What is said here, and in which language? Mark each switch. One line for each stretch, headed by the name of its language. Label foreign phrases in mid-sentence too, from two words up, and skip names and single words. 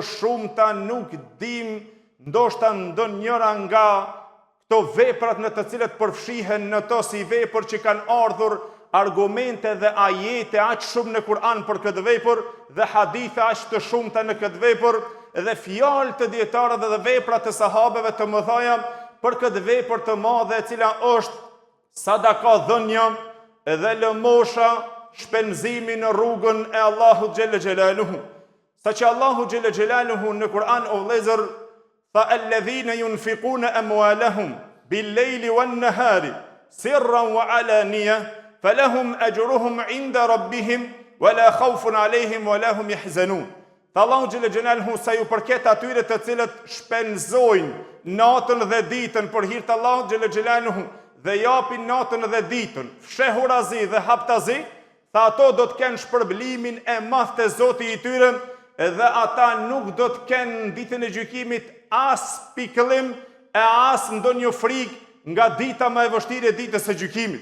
Albanian: shumta nuk dim ndoshta ndonjëra nga këto veprat në të cilat përfshihen në to si vepër që kanë ardhur argumente dhe ajete aq shumë në Kur'an për këtë vepër dhe hadithe aq të shumta në këtë vepër dhe fjalë të dietarëve dhe vepra të sahabeve të mëdhaja për këtë vepër të madhe e cila është sadaka dhënia dhe lëmosha, shpenzimi në rrugën e Allahut
Arabic: جل جلاله.
Albanian: Saqë Allahu
Arabic: جل جلاله
Albanian: në Kur'an o vëllezër tha
Arabic: الذين ينفقون أموالهم بالليل والنهار سرا وعلانية فلهم أجرهم عند ربهم ولا خوف عليهم ولا هم يحزنون.
Albanian: Allahu
Arabic: جل جلاله
Albanian: sa ju përket atyre të cilët shpenzojnë natën dhe ditën për hir të Allahut
Arabic: جل جلاله
Albanian: dhe japin natën dhe ditën, fshehurazi dhe haptazi, tha ato do të kenë shpërblimin e madh te Zoti I tyre dhe ata nuk do të kenë ditën e gjykimit as pikëllim e as ndonjë frikë nga dita më e vështirë e ditës së gjykimit.